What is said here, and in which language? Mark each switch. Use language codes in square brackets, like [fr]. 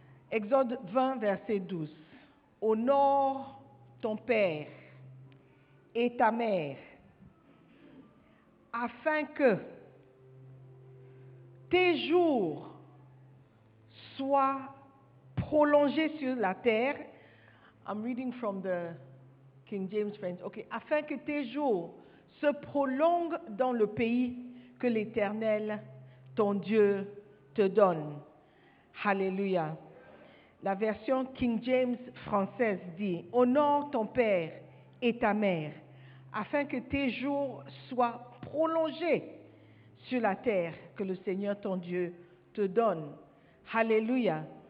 [fr] Exode 20, verset 12. Honore ton père et ta mère, afin que tes jours soient prolongés sur la terre. [en] I'm reading from the King James French. Okay. [fr] Afin que tes jours se prolonguent dans le pays que l'Éternel, ton Dieu, te donne. Alléluia. La version King James française dit « Honore ton père et ta mère, afin que tes jours soient prolongés sur la terre que le Seigneur ton Dieu te donne. » Alléluia.